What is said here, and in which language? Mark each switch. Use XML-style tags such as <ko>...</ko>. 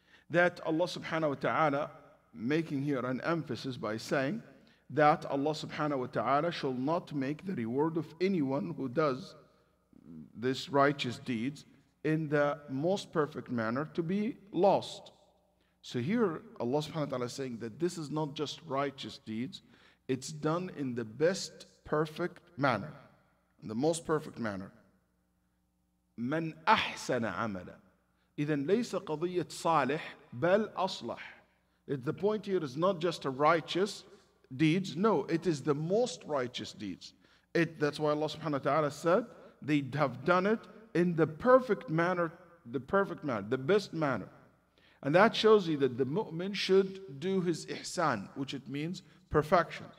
<en>That Allah subhanahu wa ta'ala making here an emphasis by saying that Allah subhanahu wa ta'ala shall not make the reward of anyone who does this righteous deeds in the most perfect manner to be lost. So here Allah subhanahu wa ta'ala is saying that this is not just righteous deeds, it's done in the best perfect manner, in the most perfect manner.</en> <ar>من أحسن عملا. إذن ليس قضية صالح بل أصلح.</ar> <en>The point here is not just a righteous deeds, no, it is the most righteous deeds. That's why Allah subhanahu wa ta'ala said they have done it in the perfect manner, the best manner. And that shows you that the mu'min should do his ihsan, which it means perfection.</en>